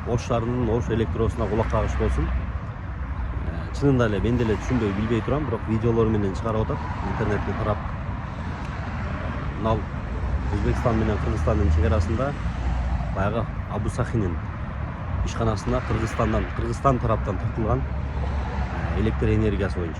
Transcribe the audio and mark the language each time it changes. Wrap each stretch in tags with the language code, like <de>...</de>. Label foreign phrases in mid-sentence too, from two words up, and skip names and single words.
<ky>Ош шаарынын Ош электросуна кулак кагыш болсун. Чынында эле мен деле түшүнбөй билбей турам, бирок видеолор менен чыгарып атат интернетте тарап. Мынау Өзбекстан менен Кыргызстандын чегарасында баягы Абу Сахинин ишканасына Кыргызстан тараптан тартылган электр энергиясы боюнча.</ky>